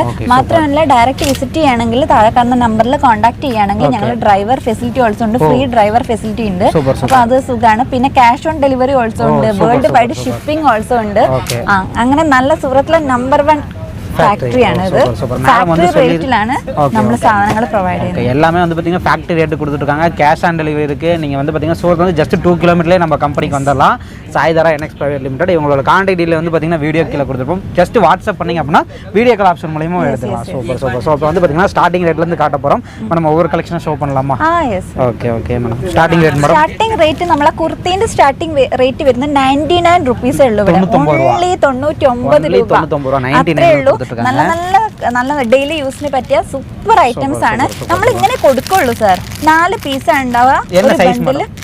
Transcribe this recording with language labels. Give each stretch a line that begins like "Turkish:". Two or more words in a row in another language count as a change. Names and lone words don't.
Malayalam: മാത്രമല്ല
English: direct visit
Malayalam: ചെയ്യുകയാണെങ്കിൽ താഴെ കാണുന്ന നമ്പറിൽ കോൺടാക്ട് ചെയ്യുകയാണെങ്കിൽ ഞങ്ങൾ
English: driver facility also
Malayalam: ഉണ്ട്.
English: free driver facility
Malayalam: ഉണ്ട്. അപ്പോൾ അത് സുഖമാണ്. പിന്നെ
English: cash on delivery also
Malayalam: ഉണ്ട്.
English: world wide shipping also
Malayalam: ഉണ്ട്. അങ്ങനെ നല്ല സൂറത്തിലെ നമ്പർ 1 ഫാക്ടറിയാണ് ഇത്. ഫാക്ടറി റേറ്റിലാണ് നമ്മൾ സാധനങ്ങൾ പ്രൊവൈഡ് ചെയ്യുന്നത്.
Tamil: எல்லாமே வந்து பார்த்தீங்கன்னா
English: factory rate
Tamil: கொடுத்துருக்காங்க.
English: cash on delivery
Tamil: இருக்குது. நீங்கள் வந்து பார்த்தீங்கன்னா சூரத் வந்து ஜஸ்ட் 2 கிலோமீட்டர்லேயே நம்ம கம்பெனிக்கு வந்துடலாம். சாய்தாரா NX பிரைவேட் லிமிடெட். இவங்களோட
English: contact detail
Tamil: வந்து பார்த்தீங்கன்னா வீடியோ கீழே கொடுத்துருப்போம்.
English: just WhatsApp
Tamil: பண்ணிங்க அப்படின்னா
English: video call option
Tamil: மூலியமாக எடுத்துக்கலாம். சூப்பர். ஸோ இப்போ வந்து பார்த்தீங்கன்னா ஸ்டார்டிங் ரேட்லேருந்து காட்ட போகிறோம். நம்ம ஒவ்வொரு கலெக்ஷனும் ஷோ பண்ணலாமா?
English: okay madam. starting rate madam. starting rate
Malayalam: നമ്മളെ കുർത്തിന്റെ
English: starting rate
Malayalam: വരുന്നത് 99 റുപ്പീസ് ഉള്ളൂ. ഓൺലി 99 രൂപ. അത്രേ ഉള്ളൂ. നല്ല ഡെയിലി യൂസിന് പറ്റിയ
English: super items
Malayalam: ആണ്. നമ്മൾ ഇങ്ങനെ കൊടുക്കുള്ളൂ സാർ. 4 പീസാണ് ഉണ്ടാവുക ഒരു ബണ്ടിൽ.